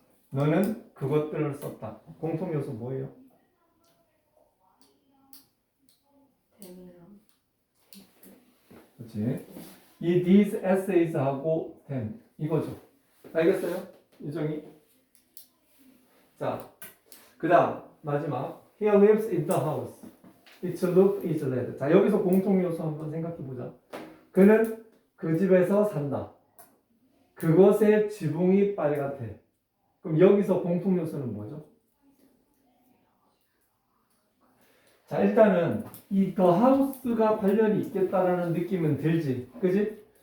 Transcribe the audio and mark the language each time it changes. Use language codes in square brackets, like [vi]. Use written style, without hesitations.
[ko] 너는 그것들을 썼다. 공통 요소 뭐예요? 그렇지. 이 [en] these essays [ko] 하고 them 이거죠. 알겠어요? 유정이. 자, 그다음 마지막 [en] He lives in the house. Its roof is red. [ko] 자, 여기서 공통 요소 한번 생각해 보자. 그는 그 집에서 산다. 그것의 지붕이 빨갛대. 그럼 여기서 공통 요소는 뭐죠? 자, 일단은 이 더 하우스가 관련이 있겠다라는 느낌은 들지. 그지?